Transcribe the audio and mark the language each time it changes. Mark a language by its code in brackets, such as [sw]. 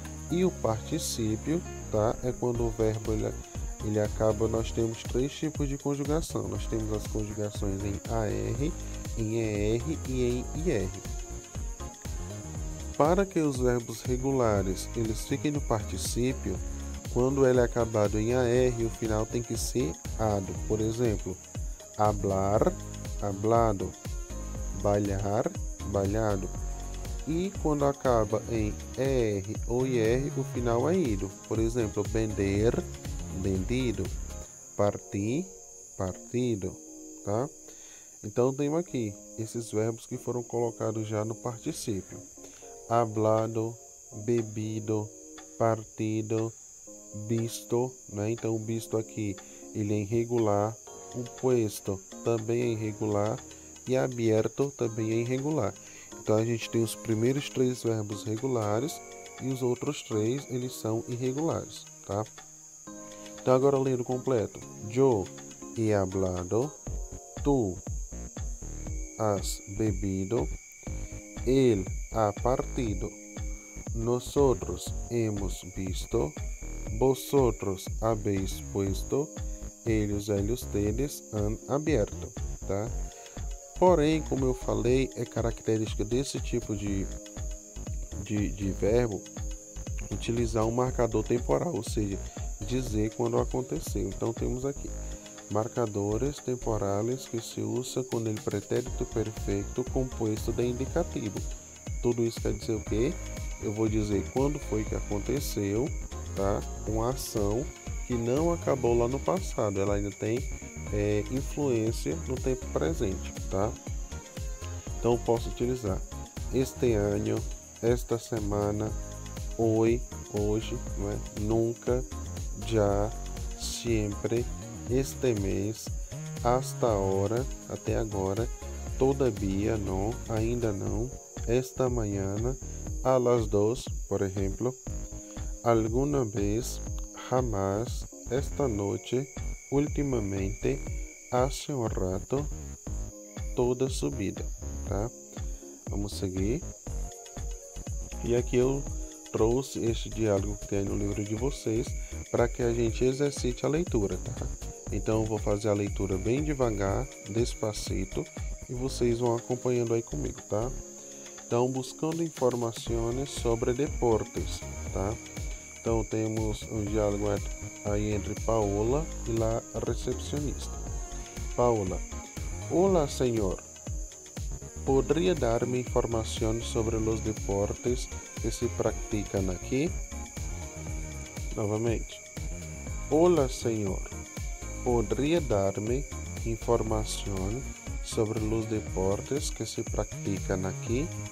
[pt] E o particípio, tá? É quando o verbo ele acaba, nós temos 3 tipos de conjugação. Nós temos as conjugações em AR, em ER e em IR. Para que os verbos regulares eles fiquem no particípio, quando ele é acabado em AR, o final tem que ser ado. Por exemplo, hablar, hablado, bailar, bailado. E quando acaba em ER ou IR, o final é ido. Por exemplo, vender, vendido, partir, partido, tá? Então temos aqui esses verbos que foram colocados já no particípio. Hablado, bebido, partido, visto, né? Então o visto aqui ele é irregular, o puesto também é irregular e abierto também é irregular. Então a gente tem os primeiros 3 verbos regulares e os outros 3 eles são irregulares, tá? Então agora lendo completo. [es] Yo he hablado, tú has bebido, él ha partido, nosotros hemos visto, vosotros habéis puesto, ellos, ellos, ustedes han abierto, tá? [pt] Porém, como eu falei, é característica desse tipo de verbo utilizar um marcador temporal, ou seja, dizer quando aconteceu. Então temos aqui [es] marcadores temporales [pt] que se usa com o pretérito perfeito composto de indicativo. Tudo isso quer dizer o quê? Eu vou dizer quando foi que aconteceu, tá? Uma ação que não acabou lá no passado, ela ainda tem influência no tempo presente, tá? Então eu posso utilizar este ano, esta semana, hoje, não é? Nunca, já, sempre, este mês, [es] hasta ahora, [pt] até agora, [es] todavía no, [pt] ainda não, [es] esta mañana, a las 2, por ejemplo, alguna vez, jamás, esta noche, ultimamente, hace um rato, toda subida, tá? [pt] Vamos seguir. E aqui eu trouxe este diálogo que tem no livro de vocês para que a gente exercite a leitura, tá? Então eu vou fazer a leitura bem devagar, despacito, e vocês vão acompanhando aí comigo, tá? Então, buscando informações sobre deportes, tá? Então temos um diálogo aí entre Paola e a recepcionista. Paola: Olá, senhor. [es] ¿Podría darme información sobre los deportes que se practican aquí? [pt] Novamente. [es] Hola, señor. ¿Podría darme información sobre los deportes que se practican aquí?